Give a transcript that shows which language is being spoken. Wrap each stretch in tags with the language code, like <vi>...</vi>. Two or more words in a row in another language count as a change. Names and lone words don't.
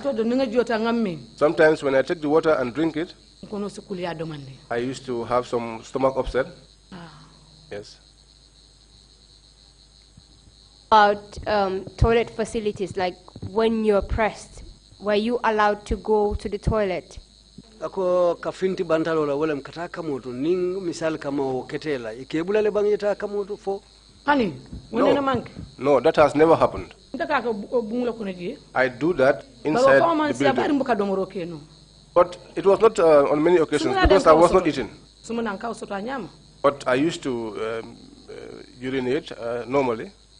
<en>Sometimes when I take the water and drink it, I used to have some stomach upset. Yes. About toilet facilities, like when you're pressed, were you allowed to go to the toilet? Ako kafinti bantalola wala mkataka moto ning misal kama oketela ikebula le bangeta kamoto fo honey no, that has never happened. I do that inside the building. But it was not on many occasions because I was not eating. But I used to urinate normally.</en>